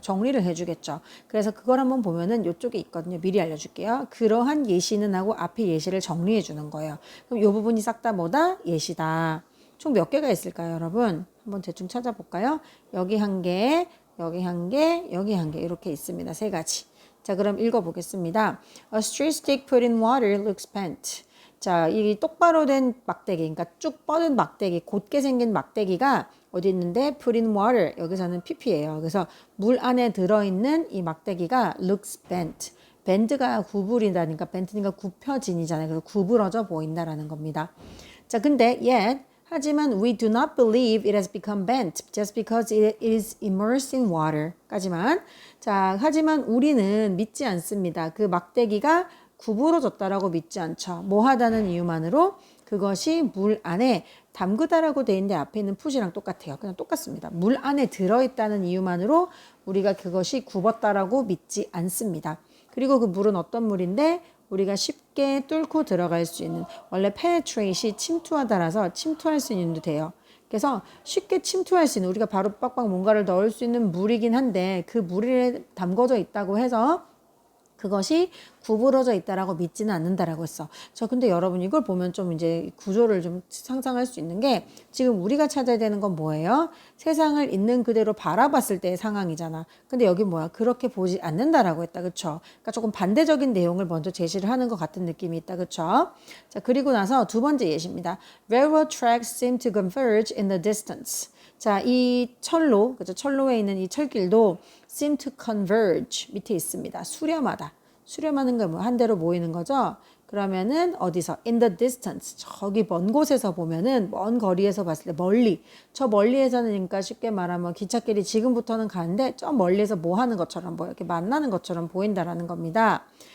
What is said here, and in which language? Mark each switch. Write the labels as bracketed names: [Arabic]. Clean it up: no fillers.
[Korean] 정리를 해주겠죠. 그래서 그걸 한번 보면은 이쪽에 있거든요. 미리 알려줄게요. 그러한 예시는 하고 앞에 예시를 정리해 주는 거예요. 그럼 이 부분이 싹 다 뭐다? 예시다. 총 몇 개가 있을까요, 여러분? 한번 대충 찾아볼까요? 여기 한 개, 여기 한 개, 여기 한 개 이렇게 있습니다. 세 가지. 자, 그럼 읽어보겠습니다. [English] A straight stick put in water looks bent. [Korean] 자, 이 똑바로 된 막대기, 그러니까 쭉 뻗은 막대기, 곧게 생긴 막대기가 어디 있는데 [English] put in water, [Korean] 여기서는 pp예요. 그래서 물 안에 들어있는 이 막대기가 [English] looks bent. [Korean] 밴드가 구부린다니까 밴드니까 굽혀진이잖아요. 그래서 구부러져 보인다라는 겁니다. 자, 근데 [English] yet [Korean] 하지만 [English] we do not believe it has become bent just because it is immersed in water. [Korean] 까지만 자, 하지만 우리는 믿지 않습니다. 그 막대기가 구부러졌다라고 믿지 않죠. 뭐 하다는 이유만으로 그것이 물 안에 담그다라고 돼 있는데 앞에 있는 푸시랑 똑같아요. 그냥 똑같습니다. 물 안에 들어있다는 이유만으로 우리가 그것이 굽었다라고 믿지 않습니다. 그리고 그 물은 어떤 물인데 우리가 쉽게 뚫고 들어갈 수 있는 원래 penetrate이 침투하다라서 침투할 수 있는 도 돼요. 그래서 쉽게 침투할 수 있는 우리가 바로 빡빡 뭔가를 넣을 수 있는 물이긴 한데 그 물에 담궈져 있다고 해서 그것이 구부러져 있다라고 믿지는 않는다라고 했어. 근데 여러분 이걸 보면 좀 이제 구조를 좀 상상할 수 있는 게 지금 우리가 찾아야 되는 건 뭐예요? 세상을 있는 그대로 바라봤을 때의 상황이잖아. 근데 여기 뭐야? 그렇게 보지 않는다라고 했다. 그쵸? 그러니까 조금 반대적인 내용을 먼저 제시를 하는 것 같은 느낌이 있다. 그쵸? 자, 그리고 나서 두 번째 예시입니다. [English] Railroad tracks seem to converge in the distance. [Korean] 자, 이 철로, 그죠? 철로에 있는 이 철길도 [English] seem to converge [Korean] 밑에 있습니다. 수렴하다. 수렴하는 건 뭐 한 대로 모이는 거죠. 그러면은 어디서 [English] in the distance [Korean] 저기 먼 곳에서 보면은 먼 거리에서 봤을 때 멀리 저 멀리에서는 그러니까 쉽게 말하면 기찻길이 지금부터는 가는데 저 멀리에서 뭐 하는 것처럼 뭐 이렇게 만나는 것처럼 보인다라는 겁니다.